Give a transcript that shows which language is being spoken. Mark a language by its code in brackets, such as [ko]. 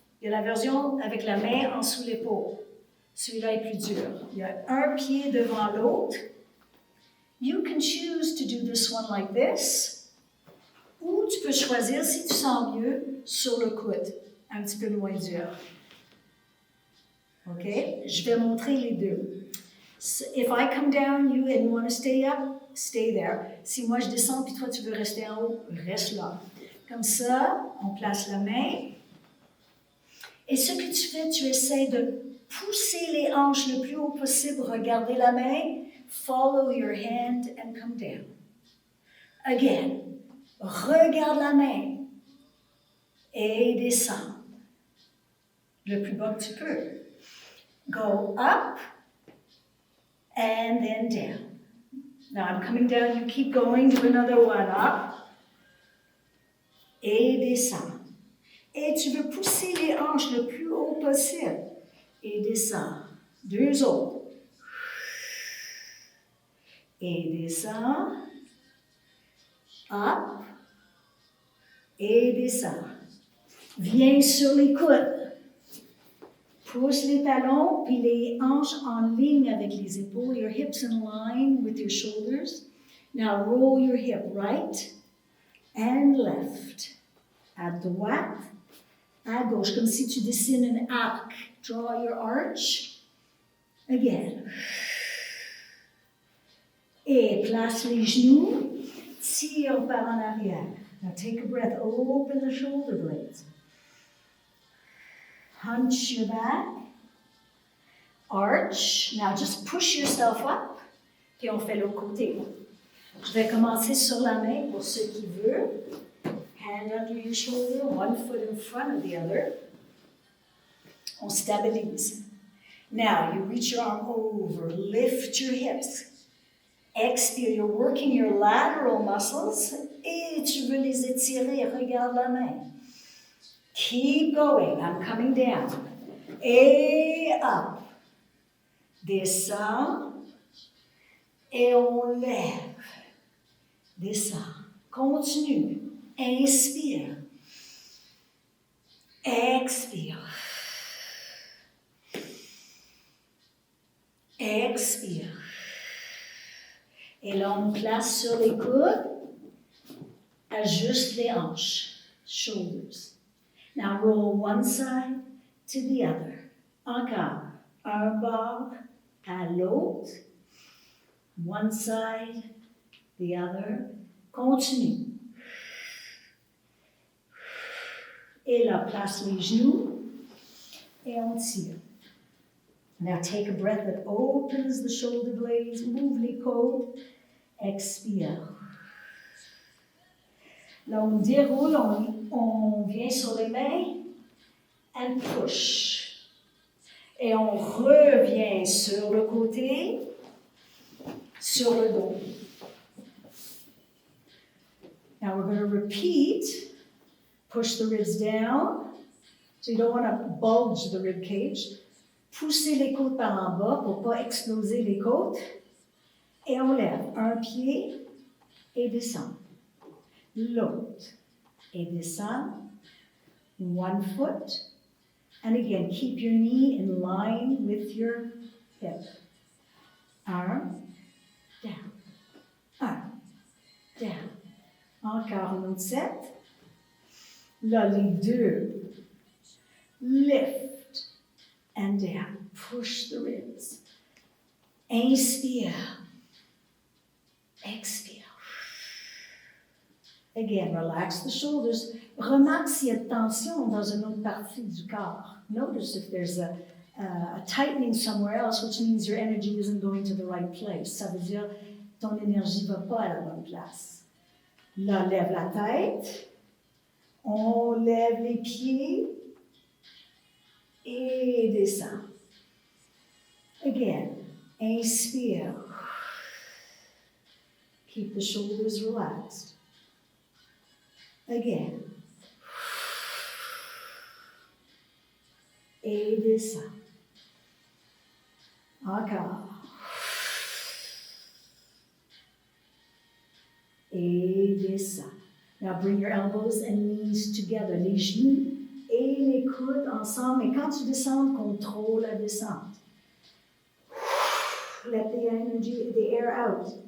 [fr] Il y a la version avec la main en sous l'épaule. Celui-là est plus dur. Il y a un pied devant l'autre. [en] You can choose to do this one like this. [fr] Ou tu peux choisir, si tu sens mieux, sur le coude, un petit peu moins dur. OK? Je vais montrer les deux. [en] So if I come down, you and you want to stay up, stay there. [fr] Si moi je descends puis toi tu veux rester en haut, reste là. Comme ça, on place la main. Et ce que tu fais, tu essaies de pousser les hanches le plus haut possible, regarder la main, [en] follow your hand and come down. Again. [fr] Regarde la main et descends le plus bas que tu peux. [en] Go up and then down. Now I'm coming down, you keep going, do another one up [fr] et descends. Et tu veux pousser les hanches le plus haut possible et descends. 2 autres. Et descends. Up et descends. Viens sur les coudes. Pousse les talons puis les hanches en ligne avec les épaules. [en] Your hips in line with your shoulders. Now roll your hip right and left. [fr] À droite, à gauche, comme si tu dessines un arc. [en] Draw your arch. Again. [fr] Et place les genoux. Tire par en arrière. [en] Now take a breath. Open the shoulder blades. Hunch your back. Arch. Now just push yourself up. [fr] Puis on fait l'autre côté. Je vais commencer sur la main pour ceux qui veulent. [en] Hand under your shoulder. One foot in front of the other. [fr] On stabilise. [en] Now you reach your arm over. Lift your hips. Expire, you're working your lateral muscles [fr] et tu veux les étirer. Regarde la main. [en] Keep going. I'm coming down. [fr] Et up. Descends. Et on lève. Descends. Continue. Inspire. Expire. Expire. Et là, on place sur les coudes. Ajuste les hanches. Shoulders. [en] Now roll one side to the other. [fr] Encore. Un bord à l'autre. [en] One side, the other. Continue. [fr] Et là, place les genoux. Et on tire. [en] Now take a breath that opens the shoulder blades. [fr] Move les côtes. Expire. Là, on déroule, on vient sur les mains. [en] And push. [fr] Et on revient sur le côté, sur le dos. [en] Now we're going to repeat. Push the ribs down. So you don't want to bulge the rib cage. [fr] Poussez les côtes par en bas pour ne pas exploser les côtes. Et on lève un pied et descend. L'autre et descend. [en] One foot. And again, keep your knee in line with your hip. [fr] Un, down. Un, down. Encore un autre set. Là, les deux. [en] Lift and down. Push the ribs. Inspire. Expire. Again, relax the shoulders. [fr] Remarque s'il y a de tension dans une autre partie du corps. [en] Notice if there's a tightening somewhere else, which means your energy isn't going to the right place. [fr] Ça veut dire ton énergie ne va pas à la bonne place. Là, lève la tête. On lève les pieds. Et descend. Again, inspire. [en] Keep the shoulders relaxed. Again. [fr] Et descend. Encore. Et descend. [en] Now bring your elbows and knees together. [fr] Les genoux et les coudes ensemble. Mais quand tu descends, contrôle la descente. [en] Let the energy, the air out.